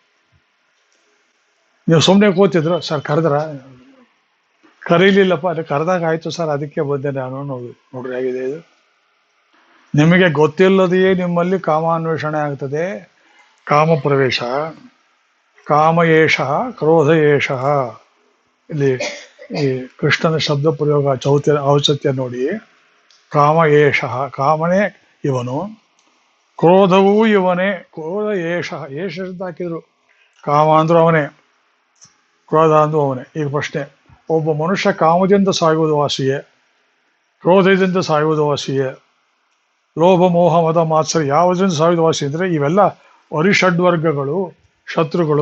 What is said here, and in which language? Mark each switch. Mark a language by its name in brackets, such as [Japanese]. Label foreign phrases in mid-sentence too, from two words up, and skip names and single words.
[Kannada] ನೀವು ಸುಮ್ಮನೆ ಕೂತಿದ್ರು, ಸರ್ ಕರೆದ್ರ? ಕರೀಲಿಲ್ಲಪ್ಪ, ಅದು ಕರೆದಾಗ ಆಯ್ತು ಸರ್, ಅದಕ್ಕೆ ಬಂದೆ ನಾನು. ನೋಡ್ರಿ ಆಗಿದೆ ಇದು. ನಿಮಗೆ ಗೊತ್ತಿಲ್ಲದೆಯೇ ನಿಮ್ಮಲ್ಲಿ ಕಾಮಾನ್ವೇಷಣೆ ಆಗ್ತದೆ. [Sanskrit] ಕಾಮ ಪ್ರವೇಶ, ಕಾಮ ಏಷ, ಕ್ರೋಧ ಏಷ. [Kannada] ಇಲ್ಲಿ ಈ ಕೃಷ್ಣನ ಶಬ್ದ ಪ್ರಯೋಗ ಔಚಿತ್ಯ ನೋಡಿ. [Sanskrit] ಕಾಮ ಏಷ, [Kannada] ಕಾಮನೇ ಇವನು, ಕ್ರೋಧವೂ ಇವನೇ. [Sanskrit] ಕ್ರೋಧ ಏಷ, ಏಷ [Kannada] ಅಂತ ಹಾಕಿದ್ರು. ಕಾಮ ಅಂದ್ರೂ ಅವನೇ, ಕ್ರೋಧ ಅಂದ್ರೂ ಅವನೇ. ಈಗ ಪ್ರಶ್ನೆ, ಒಬ್ಬ ಮನುಷ್ಯ ಕಾಮದಿಂದ ಸಾಯುವುದು ವಾಸಿಯೇ, ಕ್ರೋಧದಿಂದ ಸಾಯುವುದು ವಾಸಿಯೇ, ಲೋಭ ಮೋಹ ಮದ ಮಾತ್ಸರ್ಯ ಯಾವುದರಿಂದ ಸಾಯುವುದು ವಾಸಿ ಅಂದರೆ ಇವೆಲ್ಲ ಅರಿಷಡ್ವರ್ಗಗಳು, ಶತ್ರುಗಳು.